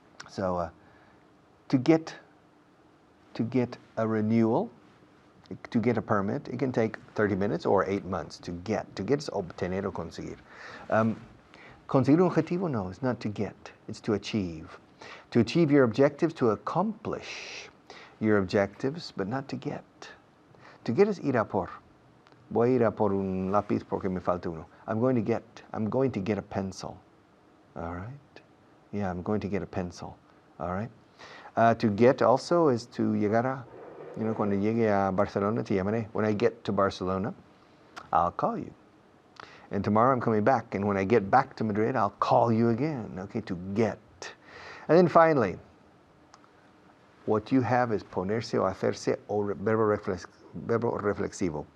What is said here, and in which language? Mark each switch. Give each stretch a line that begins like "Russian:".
English: So, to get a renewal, to get a permit, it can take 30 minutes or 8 months to get. To get is obtener o conseguir.
Spanish: Conseguir un objetivo,
English: no, it's not to get, it's to achieve. To achieve your objectives, to accomplish your objectives, but not to get. To get is ir a por.
Spanish: Voy a ir a por un lápiz porque me falta uno.
English: I'm going to get a pencil. All right? Yeah, I'm going to get a pencil. All right? To get also is to
Spanish: llegar a, cuando llegue a Barcelona, te llamaré.
English: When I get to Barcelona, I'll call you. And tomorrow I'm coming back, and when I get back to Madrid, I'll call you again. Okay, to get. And then finally, what you have is
Spanish: ponerse o hacerse o verbo reflexivo.